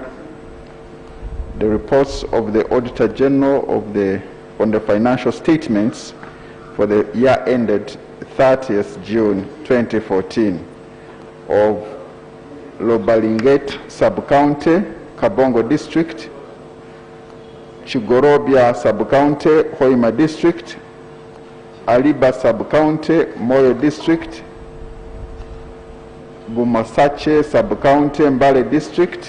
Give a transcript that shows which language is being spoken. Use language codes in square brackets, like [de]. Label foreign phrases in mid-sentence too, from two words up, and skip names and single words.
[en] The reports of the Auditor General on the financial statements for the year ended 30th June 2014 of Lobalinget Sub-County, Kabongo District, Chigorobia Sub-County, Hoima District, Aliba Sub-County, Moyo District, Bumasache Sub-County, Mbale District,